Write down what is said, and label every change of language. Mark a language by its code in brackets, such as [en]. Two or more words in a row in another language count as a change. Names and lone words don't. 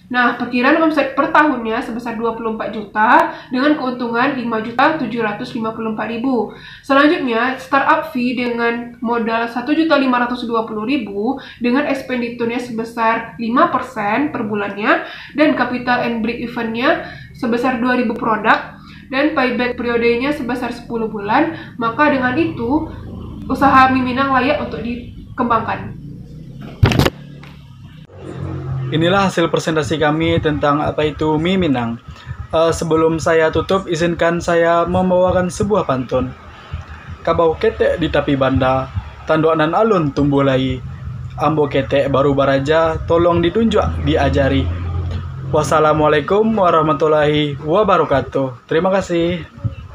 [id] Nah, perkiraan omset per tahunnya sebesar 24 juta dengan keuntungan 5.754.000. Selanjutnya, [en] startup fee [id] dengan modal 1.520.000 dengan expenditurnya sebesar 5% per bulannya dan [en] capital and break even- [id] nya sebesar 2.000 produk dan payback periodenya sebesar 10 bulan. Maka dengan itu, usaha mie Minang layak untuk dikembangkan. Inilah hasil presentasi kami tentang apa itu mie Minang. Sebelum saya tutup, izinkan saya membawakan sebuah pantun. [min] Kabau ketek di tapi banda, tanduanan alun tumbuh lai. Ambo ketek baru baraja, tolong ditunjuk diajari. [ar] والسلام عليكم ورحمة الله وبركاته. [id] Terima kasih.